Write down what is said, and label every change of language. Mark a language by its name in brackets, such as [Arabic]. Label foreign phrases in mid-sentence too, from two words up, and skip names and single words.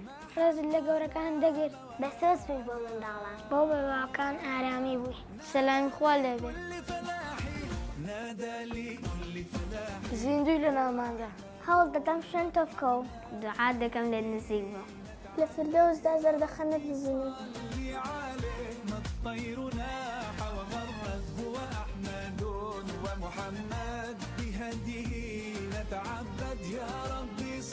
[Central Kurdish] ڕێزت لە گەورەکان دەگرت. بەسەس بووی بۆ منداڵان. بۆ بەباکان ئارامی بووی. سەلامی خوا لێبێ. زیندوی لە ناوماندا. هەوڵ دەدەم شوێن تۆ بکە و دوعات دەکەم لێت نزیک بە. لە فردەوسدا زەردەخەنت بزینی. [Arabic] الطير ناح وغرد هو أحمد ومحمد بهديه نتعبد يا ربي.